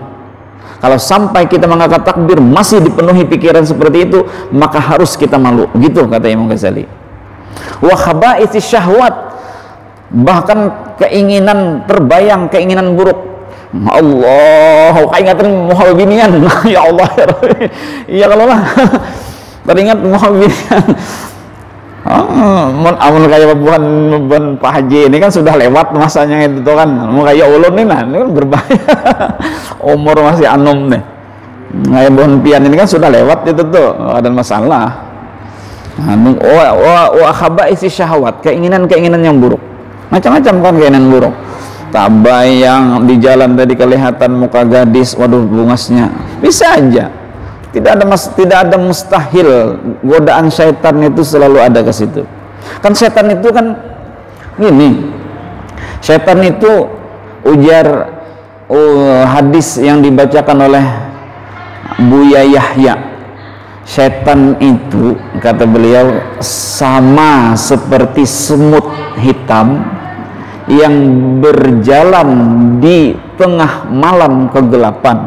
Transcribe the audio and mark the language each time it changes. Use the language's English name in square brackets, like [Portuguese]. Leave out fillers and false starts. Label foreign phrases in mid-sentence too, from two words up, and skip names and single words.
[Indonesian] Kalau sampai kita mengangkat takbir masih dipenuhi pikiran seperti itu, maka harus kita malu. Gitu kata Imam Ghazali. [Arabic] وخبائث الشهوات, [Indonesian] bahkan keinginan terbayang, keinginan buruk. Allah, ingatan mau binian. [Arabic] يا الله يا ربي. [Indonesian] Ya kalau lah teringat mau binian. [Banjar] Amun kayak bukan Pak Haji ini kan sudah lewat masanya itu kan. Mau kayak ulun nih nah, ini kan berbahaya. Umur masih anum nih. Kayak bukan pian ini kan sudah lewat itu tuh, ada masalah. [Arabic] وخبائث الشهوات, [Indonesian] keinginan-keinginan yang buruk, macam-macam kan keinginan buruk. Tabayang di jalan tadi kelihatan muka gadis, waduh bungasnya, bisa aja. Tidak ada mustahil. Godaan syaitan itu selalu ada ke situ. Kan setan itu kan gini, setan itu Ujar hadis yang dibacakan oleh Buya Yahya, setan itu kata beliau sama seperti semut hitam yang berjalan di tengah malam kegelapan.